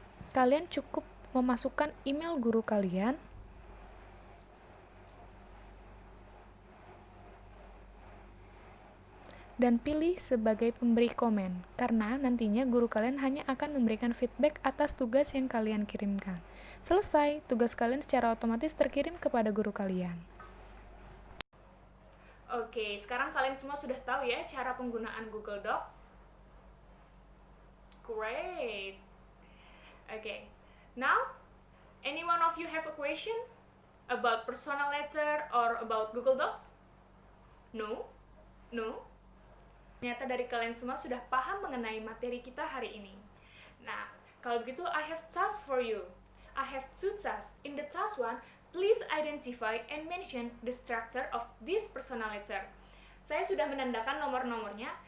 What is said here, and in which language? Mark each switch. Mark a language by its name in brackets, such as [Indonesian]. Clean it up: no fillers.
[Indonesian] Kalian cukup memasukkan email guru kalian dan pilih sebagai pemberi komen, karena nantinya guru kalian hanya akan memberikan feedback atas tugas yang kalian kirimkan. Selesai, tugas kalian secara otomatis terkirim kepada guru kalian. Oke, sekarang kalian semua sudah tahu ya cara penggunaan Google Docs? [English] Great! Okay, now, any one of you have a question about personal letter or about Google Docs? No? No? [Indonesian] Ternyata dari kalian semua sudah paham mengenai materi kita hari ini. Nah, kalau begitu [English] I have task for you. I have two tasks. In the task one, please identify and mention the structure of this personal letter. [Indonesian] Saya sudah menandakan nomor-nomornya.